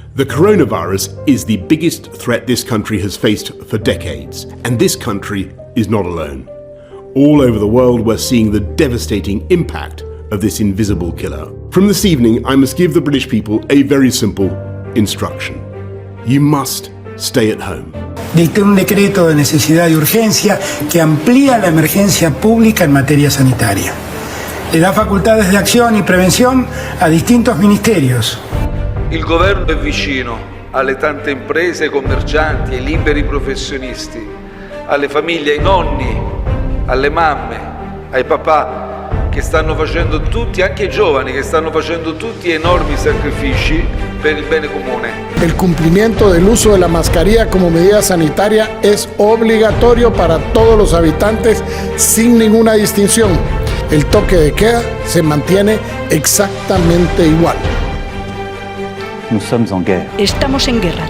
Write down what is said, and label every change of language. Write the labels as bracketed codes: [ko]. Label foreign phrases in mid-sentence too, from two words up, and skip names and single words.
[en] The coronavirus is the biggest threat this country has faced for decades, and this country is not alone. All over the world, we're seeing the devastating impact of this invisible killer. From this evening, I must give the British people a very simple instruction. You must stay at home. [es] Dicté un decreto de necesidad y urgencia que amplía la emergencia pública en materia sanitaria. Le da facoltades de acción y prevención a distintos ministerios. [it] Il governo è vicino alle tante imprese, commercianti, ai liberi professionisti, alle famiglie, ai nonni, alle mamme, ai papà che stanno facendo tutti, anche ai giovani che stanno facendo tutti enormi sacrifici per il bene comune. [es] El cumplimiento del uso de la mascarilla como medida sanitaria es obligatorio para todos los habitantes sin ninguna distinción. El toque de queda se mantiene exactamente igual. Estamos en guerra.